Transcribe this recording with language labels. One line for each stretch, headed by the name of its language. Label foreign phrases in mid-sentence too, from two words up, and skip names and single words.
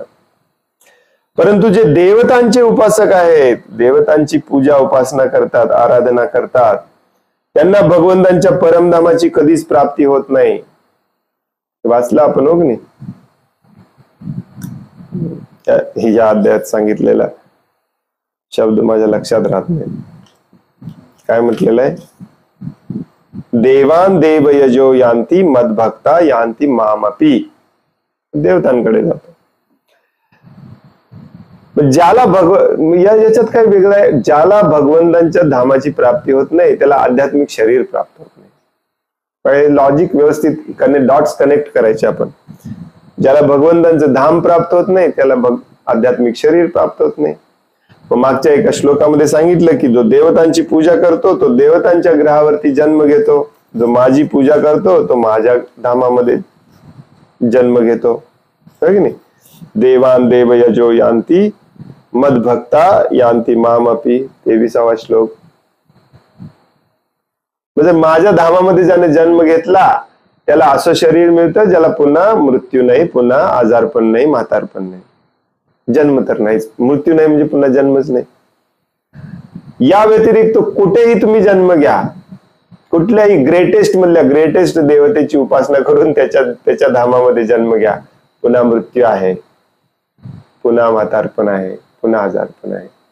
Marathi: परंतु जे देवतांचे उपासक आहेत, देवतांची पूजा उपासना करतात, आराधना करतात, त्यांना भगवंतांच्या परमधामाची कधीच प्राप्ती होत नाही. वाचलं आपण हो की नाही? या अध्यायात सांगितलेला शब्द माझ्या लक्षात राहत नाही. काय म्हटलेलं आहे?
Sanskrit: देवान देव यजो यांती मदभक्ता यांती मामपी.
Marathi: देवतांकडे जातो. ज्याला याच्यात काय वेगळं आहे? ज्याला भगवंतांच्या धामाची प्राप्ती होत नाही त्याला आध्यात्मिक शरीर प्राप्त होत नाही. लॉजिक व्यवस्थित
English: dots connect
Marathi: करायचे आपण. ज्याला भगवंतांचं धाम प्राप्त होत नाही त्याला आध्यात्मिक शरीर प्राप्त होत नाही. मागच्या एका श्लोकामध्ये सांगितलं की जो देवतांची पूजा करतो तो देवतांच्या ग्रहावरती जन्म घेतो, जो माझी पूजा करतो तो माझ्या धामामध्ये जन्म घेतो, है की नाही?
Sanskrit: देवान देव यजो यांती मदभक्ता यांती मामपी, 23वा श्लोक.
Marathi: म्हणजे माझ्या धामामध्ये ज्याने जन्म घेतला त्याला असं शरीर मिळतं ज्याला पुन्हा मृत्यू नाही, पुन्हा आजारपण नाही, म्हातारपण नाही, जन्म तर नाहीच, मृत्यू नाही म्हणजे पुन्हा जन्मच नाही. या व्यतिरिक्त कुठेही तुम्ही जन्म घ्या, कुठल्याही ग्रेटेस्ट मधल्या ग्रेटेस्ट देवतेची उपासना करून त्याच्या धामामध्ये जन्म घ्या, पुन्हा मृत्यू आहे, पुन्हा म्हातारपण आहे, पुन्हा आजारपण आहे.